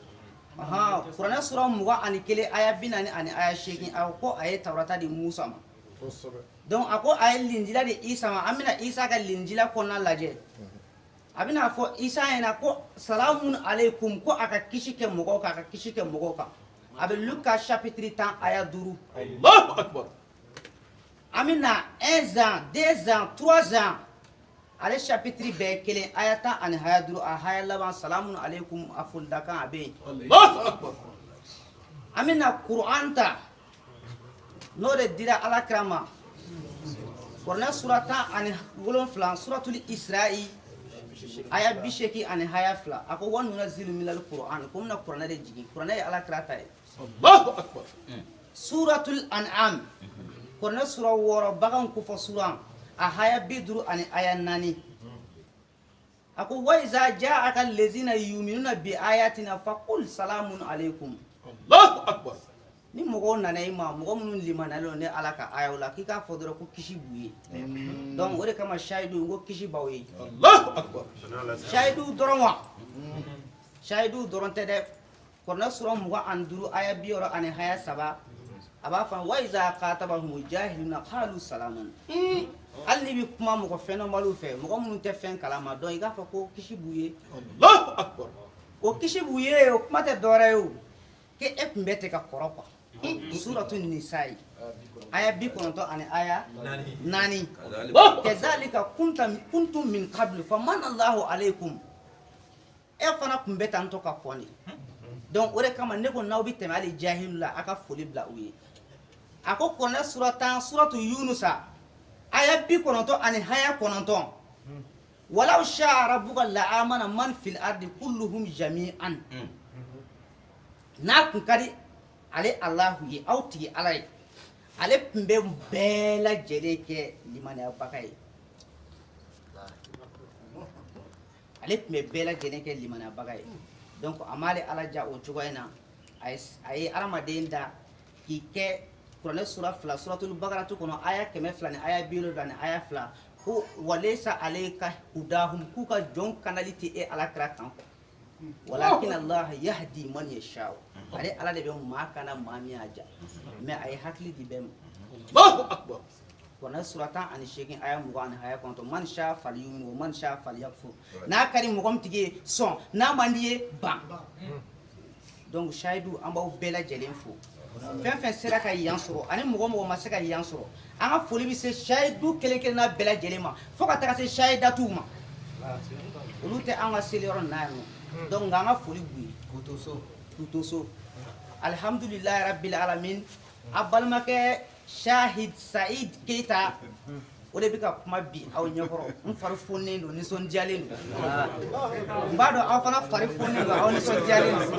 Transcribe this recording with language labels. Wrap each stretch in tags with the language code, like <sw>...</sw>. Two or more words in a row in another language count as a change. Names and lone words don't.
<bm>kuranɛ sura 21 aya 40 ani aya 8 a ko a ye Tawurata di Musa ma donc a ko a ye linjila di isa ma an bɛna isa ka linjila kɔnɔna lajɛ a bɛna fɔ isa ɲɛna ko</bm> <ar>سلام عليكم</ar> <bm>ko a ka kisi kɛ mɔgɔw kan a ka kisi kɛ mɔgɔw kan a bɛ Luka chapitre 10 aya 5</bm> <ar>الله أكبر.</ar> <bm>an bɛna 1 ans 2 ans 3 ans ale chapitre bɛɛ kelen aya 10 ani aya 5 a aya laban</bm> <ar>سلام عليكم</ar> <bm>a folidakan a bɛ yen</bm> <ar>الله أكبر.</ar> <bm>an bɛna Quran ta n'o de dira alakira ma kuranɛ sura 10 ani 7 suratul Isra'i aya 80 ani aya 2 a ko</bm> <ar>وننزل من القرآن</ar> <bm>ko mina kuranɛ de jigin kuranɛ ye alakira ta ye</bm> <ar>الله أكبر.</ar> <bm>suratul An'am kuranɛ sura 6 bagan kofɔ sura a aya 50 ani aya 4 a ko</bm> <ar>وإذا جاءك الذين يؤمنون بآياتنا فقل سلام عليكم الله أكبر.</ar> <bm>ni mɔgɔw nana i ma mɔgɔ minnu limanalen ne ala ka ayaw la k'i k'a fɔ dɔrɔn ko kisi b'u ye donc o de kama shahidu ko kisi b'aw ye</bm> <ar>الله أكبر.</ar> <bm>shahidu dɔrɔn wa shahidu dɔrɔn tɛ dɛ kuranɛ sura 25 aya 60 ani aya 3 a b'a fɔ</bm> <ar>وإذا خاطبهم الجاهلون قالوا سلاما</ar> <bm>hali ni bɛ kuma mɔgɔ fɛnɔmaliw fɛ mɔgɔ minnu tɛ fɛn kalama donc i k'a fɔ ko kisi b'u ye</bm> <ar>الله أكبر.</ar> <bm>o kisi b'u ye o kuma tɛ dɔwɛrɛ ye o ke e tun bɛ tigɛ kɔrɔ quoi suratu nisa'i aya 90 ani aya 4</bm> <ar>كذلك كنتم من قبل فمن الله عليكم</ar> <bm>e fana tun bɛ tan to ka kɔni donc o de kama ne ko n'aw bɛ tɛmɛ hali jahilu la a ka foli bila u ye a ko kuranɛ sura 10 suratu yunusa aya 90 ani aya 9</bm> <ar>ولو شاء ربك لآمن من في الأرض كلهم جميعا</ar> <bm>n'a kun ka di ale Alahu ye aw tigi ala ye ale tun bɛ bɛɛ lajɛlen kɛ limaniyabaga ye ale tun bɛ bɛɛ lajɛlen kɛ limaniyabaga ye donc a m'ale ala ja o cogoya in na a ye adamaden da k'i kɛ kuranɛ sura 2 suratul bagaratu kɔnɔ aya 200 ni aya 70 ni aya 2 ko walesa ale ka hudahum k'u ka jɔn kanali tɛ e alakira kan kɔ</bm> <ar>ولكن الله يهدي من يشاء</ar> <bm>ale ala de bɛ maa kana maa min y'a ja mais a ye hakili di bɛɛ ma</bm> <ar>الله أكبر.</ar> <bm>kuranɛ sura 10 ani 8 aya 20 ani aya 9</bm> <ar>من شاء فليؤمن ومن شاء فليكفر</ar> <bm>n'a ka di mɔgɔ min tigi ye sɔn n'a man di ye ban donc shahidu an b'aw bɛɛ lajɛlen fo fɛn fɛn sera ka yan sɔrɔ ani mɔgɔ mɔgɔ ma se ka yan sɔrɔ an ka foli bɛ se shahidu kelen kelen n'a bɛɛ lajɛlen ma fo ka taga se shahidatuw ma olu tɛ an ka seli yɔrɔ na yan nɔ donc an ka foli b'u ye k'u to so</bm> <ar>الحمد لله رب العالمين</ar> <bm>a balimakɛ Shahid Said Keita o de bɛ ka kuma bi aw ɲɛkɔrɔ n fari fonnen don nisɔndiyalen don n b'a dɔn aw fana fari fonnen don aw nisɔndiyalen</bm>